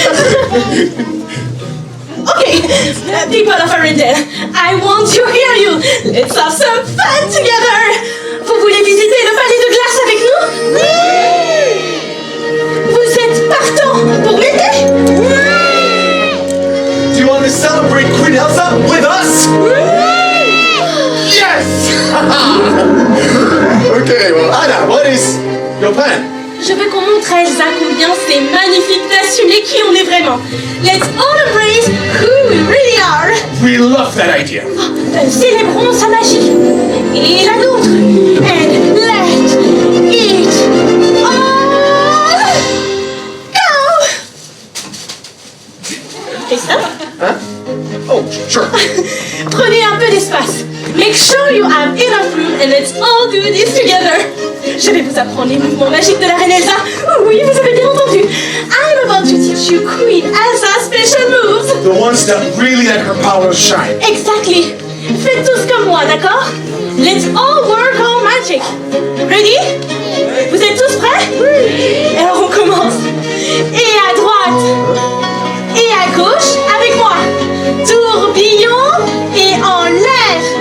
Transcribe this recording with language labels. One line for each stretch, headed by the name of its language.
English: Okay, people of Arendelle, I want to hear you. Let's have some fun together.
French: Vous voulez visiter le palais de glace avec nous? Oui! Vous êtes partants pour m'aider? Oui!
English: Do you want to celebrate Queen Elsa with us?
French: Oui!
English: Yes! Okay, well, Anna, what is your plan?
French: Je veux qu'on montre à Elsa combien c'est magnifique d'assumer qui on est vraiment.
English: Let's all embrace who we really are. We love that idea.
French: Célébrons sa magie et la nôtre.
English: And let it all go.
French: Et ça?
English: Huh? Oh, sure.
French: Prenez un peu d'espace.
English: Make sure you have enough room and let's all do this together.
French: Je vais vous apprendre les mouvements magiques de la reine Elsa. Oui, vous avez bien entendu.
English: I'm about to teach you Queen Elsa's special moves. The ones that really let her powers shine. Exactly.
French: Faites tous comme moi, d'accord?
English: Let's all work on magic. Ready?
French: Vous êtes tous prêts? Oui. Alors on commence. Et à droite. Et à gauche avec moi. Tourbillon et en l'air.